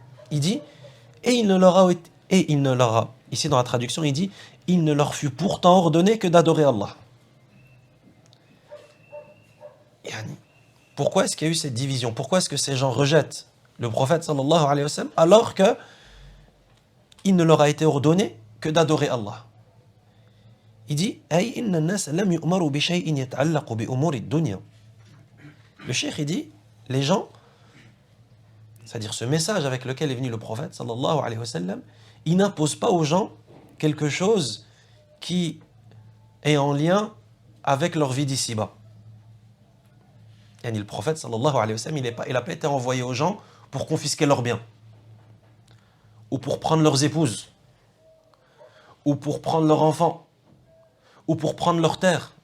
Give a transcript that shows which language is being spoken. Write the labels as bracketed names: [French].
[French] Il dit et il ne leur a, ici dans la traduction il dit il ne leur fut pourtant ordonné que d'adorer Allah. Pourquoi est-ce qu'il y a eu cette division? Pourquoi est-ce que ces gens rejettent le prophète sallallahu alayhi wa sallam alors que il ne leur a été ordonné que d'adorer Allah? Il dit [Arabic] أي إن الناس لم يؤمروا بشيء يتعلق بأمور الدنيا. [French] Le cheikh il dit les gens, c'est-à-dire ce message avec lequel est venu le prophète sallallahu alayhi wa sallam, il n'impose pas aux gens quelque chose qui est en lien avec leur vie d'ici-bas. Le prophète sallallahu alayhi wa sallam, il n'a pas été envoyé aux gens pour confisquer leurs biens, ou pour prendre leurs épouses, ou pour prendre leurs enfants, ou pour prendre leurs terres.